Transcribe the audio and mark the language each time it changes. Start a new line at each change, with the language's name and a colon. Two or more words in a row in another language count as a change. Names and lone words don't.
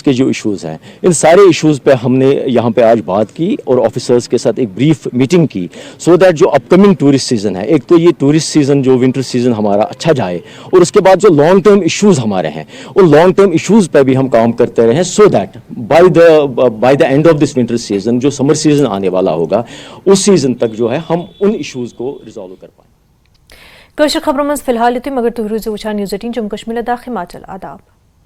Hindi: के जो इश्यूज़ हैं, इन सारे इश्यूज़ पे हमने यहाँ पे आज बात की और ऑफिसर्स के साथ एक
English: brief meeting
Hindi: की,
English: so that
Hindi: जो
English: upcoming tourist season
Hindi: है, एक तो ये
English: tourist season
Hindi: जो
English: winter season
Hindi: हमारा अच्छा जाए, और उसके बाद जो
English: long term issues
Hindi: हमारे हैं उन
English: long term issues
Hindi: पे भी हम काम करते रहें,
English: so that by the end of this winter season
Hindi: जो
English: summer season
Hindi: आने वाला होगा उस सीज़न तक जो है हम उन इश्यूज़ को रिजॉल्व कर पाएं।
Kashmiri: کشر خبروں مز فی الحال یتھے مگر تھی روزو وچھان نیوز 18 جموں کشمیر لداخ ہماچل آداب.